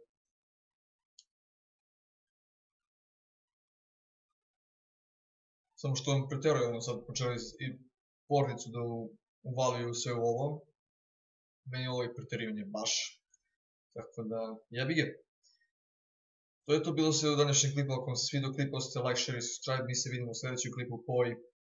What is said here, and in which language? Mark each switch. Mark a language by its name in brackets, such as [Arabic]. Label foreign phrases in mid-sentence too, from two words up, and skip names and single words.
[Bosnian] Samo što on preteruje, ono sad počeli i pornicu da uvaliju sve u ovo. Meni ovo je preterivanje baš. Tako da, jebi ga. To je to bilo sve u današnjem klipu. Ako vam se svidio klip, ostavite [English] like, share [Bosnian] i subscribe. Mi se vidimo u sljedećem klipu. Poj!